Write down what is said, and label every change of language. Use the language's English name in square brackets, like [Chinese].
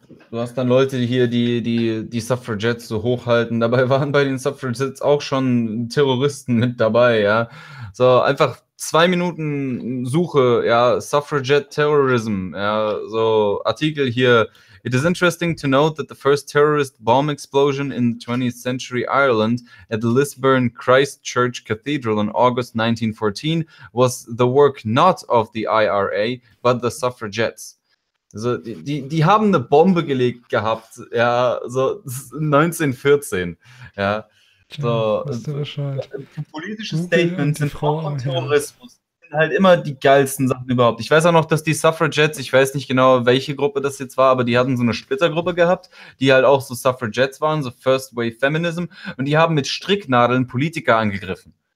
[German] Du hast dann Leute hier, die Suffragettes so hochhalten. Dabei waren bei den Suffragettes auch schon Terroristen mit dabei, ja. So, einfach 2 Minuten Suche, ja, Suffragette Terrorism, ja, so Artikel hier. [English] It is interesting to note that the first terrorist bomb explosion in the 20th century Ireland at the Lisburn Christ Church Cathedral in August 1914 was the work not of the IRA, but the Suffragettes. [German] So, die haben eine Bombe gelegt gehabt, ja, so 1914, ja. So, politische Statements sind vom Terrorismus. Sind halt immer die geilsten Sachen überhaupt. Ich weiß auch noch, dass die Suffragettes, ich weiß nicht genau, welche Gruppe das jetzt war, aber die hatten so eine Splittergruppe gehabt, die halt auch so Suffragettes waren, so First Wave Feminism, und die haben mit Stricknadeln Politiker angegriffen.